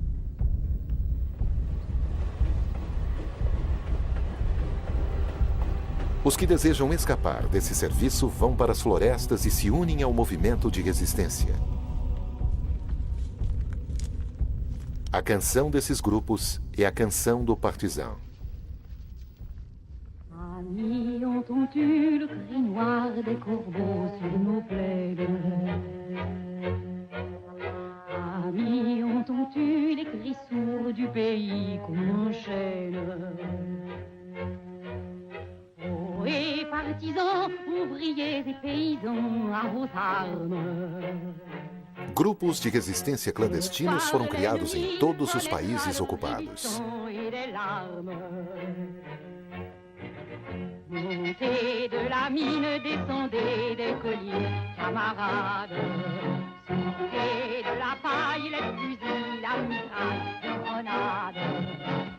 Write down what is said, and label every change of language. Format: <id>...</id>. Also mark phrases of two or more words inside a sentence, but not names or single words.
<pt>Os que desejam escapar desse serviço vão para as florestas e se unem ao movimento de resistência. A canção desses grupos é a canção do partizão.</pt> <fr>Amis, entends-tu le cri noir des corbeaux sur nos plaines? Amis, entends-tu les cris sourds du pays qu'on enchaîne? Oh, et partisans, ouvriers et paysans, à vos armes.</fr> <pt>Grupos de resistência clandestinos foram criados em todos os países ocupados.</pt> <fr>Montez de la mine, descendez des colliers, camarades. Sortez de la paille, les fusils, la mitraille, les grenades.</fr>